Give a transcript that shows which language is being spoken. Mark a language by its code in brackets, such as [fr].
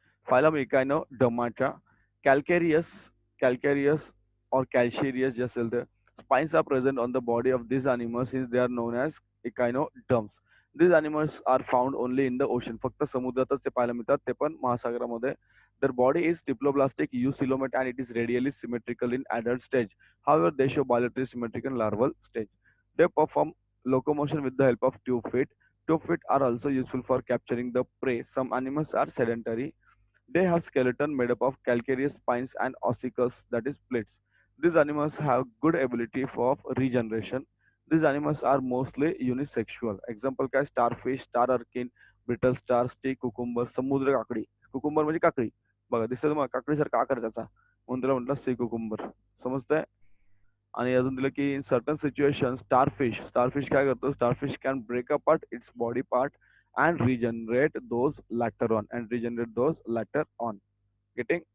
[en] Phylum Echinodermata, calcareous, calcareous or calcareous just as the spines are present on the body of these animals since they are known as echinoderms. These animals are found only in the ocean. [mr] फक्त समुद्रातच ते पाहायला मिळतात, ते पण महासागरामध्ये. [en] Their body is diploblastic eucoelomate and it is radially symmetrical in adult stage. However, they show bilaterally symmetric in larval stage. They perform locomotion with the help of tube feet. Tube feet are also useful for capturing the prey. Some animals are sedentary. They have skeleton made up of calcareous spines and ossicles, that is plates. These animals have good ability for regeneration. These animals are mostly unisexual. Example काय starfish, star urchin, brittle star, stick cucumber, समुद्र काकडी. [mr] Cucumber म्हणजे काकडी. बघा दिसतं तुम्हाला काकडीसारखा आकार त्याचा. म्हणून त्याला म्हटलं सी कुकुंबर. समजतंय? आणि अजून दिलं की [en] in certain situation starfish [mr] काय करतो [en] Starfish can break apart its body part and regenerate those later on getting.